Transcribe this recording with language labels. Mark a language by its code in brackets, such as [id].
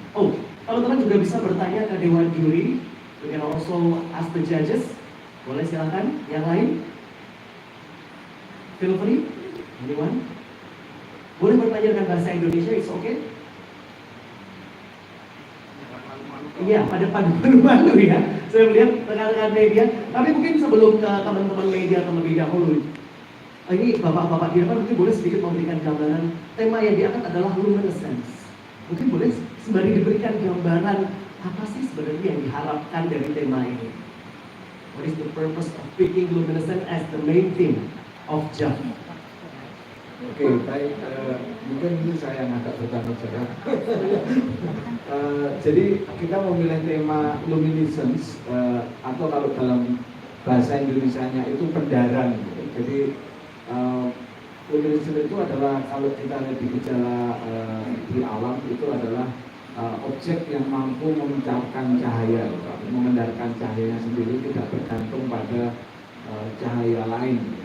[id] Oh, teman-teman juga bisa bertanya ke Dewan Juri. [en] You can also ask the judges. [id] Boleh silakan. Yang lain? [en] Feel free. Anyone? [id] Boleh bertanya dengan bahasa Indonesia, [en] it's okay? [id] Iya, pada malu-malu ya. Saya melihat rekan-rekan media. Tapi mungkin sebelum ke teman-teman media terlebih dahulu, ini bapak-bapak di depan mungkin boleh sedikit memberikan gambaran. Tema yang diangkat adalah luminescence. Mungkin boleh sembari diberikan gambaran apa sih sebenarnya yang diharapkan dari tema ini. [en] What is the purpose of picking luminescence as the main theme of JAFF? [id] Oke, baik. Mungkin ini saya yang agak bertanggung jawab. Jadi kita memilih tema luminescence atau kalau dalam bahasa Indonesianya itu pendaran. Jadi luminescence itu adalah kalau kita lihat di gejala di alam itu adalah objek yang mampu memancarkan cahaya, mengendarkan cahayanya sendiri, tidak bergantung pada cahaya lain.